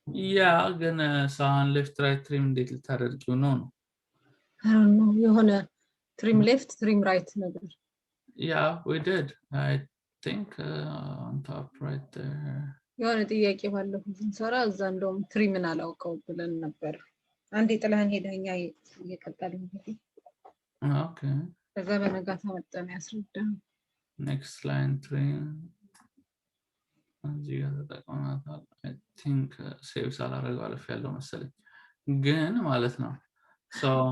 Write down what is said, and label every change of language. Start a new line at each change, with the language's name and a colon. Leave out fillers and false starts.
Amharic: ያ ግን ሳን ሌፍት ራይት ትሪም እንዴት ልታደርጊው ነው የሆነ ትሪም ሌፍት ትሪም ራይት ነበር
English: yeah we did I think on top right there
Amharic: የሆነ ጥያቄ ባለፈው ስንሰራ እዛ እንደውም ትሪምን አላውቀው ብለን ነበር አንዴ ጥላን ሄደኛ እየቀጠልን እንግዲህ
English: okay
Amharic: ከዛ በነጋታ መጣን ያስረዳን next line trim እዚህ ጋር ተጠቅመናታል
English: I think
Amharic: save ሳላደርገው አለፍ ያለው መሰለኝ ግን ማለት ነው so